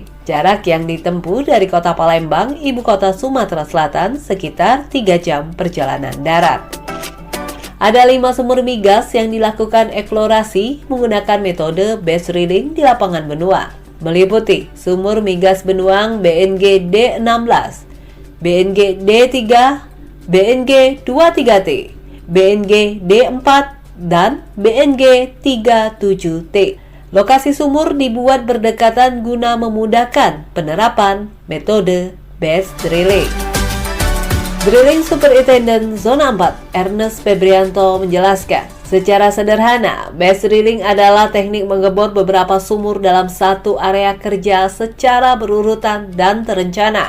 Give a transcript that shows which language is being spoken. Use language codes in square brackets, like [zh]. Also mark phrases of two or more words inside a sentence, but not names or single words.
[id] Jarak yang ditempuh dari kota Palembang, ibu kota Sumatera Selatan, sekitar 3 jam perjalanan darat. Ada 5 sumur migas yang dilakukan eksplorasi menggunakan metode [en] batch drilling [id] di lapangan Benuang, meliputi sumur migas Benuang BNG D16, BNG D3, BNG 23T, BNG D4, dan BNG 37T. Lokasi sumur dibuat berdekatan guna memudahkan penerapan metode [en] batch drilling. Drilling Superintendent [id] Zona 4, Ernest Febrianto menjelaskan, secara sederhana, [en] batch drilling [id] adalah teknik mengebor beberapa sumur dalam satu area kerja secara berurutan dan terencana.